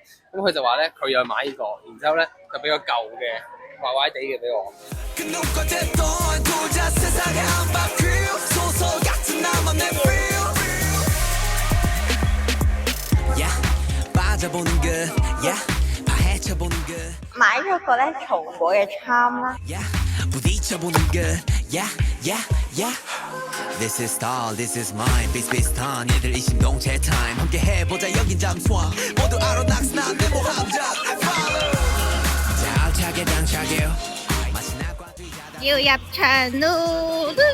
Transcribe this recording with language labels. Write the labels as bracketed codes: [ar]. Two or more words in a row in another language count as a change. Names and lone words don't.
[yue] 咁佢就話咧，佢有買呢個，然之後咧就俾個舊嘅壞壞地嘅俾我。買咗個咧松果嘅 charm 啦。 [en] This is star, this is mine, [ko] 비슷비슷한 얘들 이심동체 time 함께 해보자 여긴 잠수함 모두 아로낙스 난 내모 함정 자 알차게 당차게 [yue] 要入場咯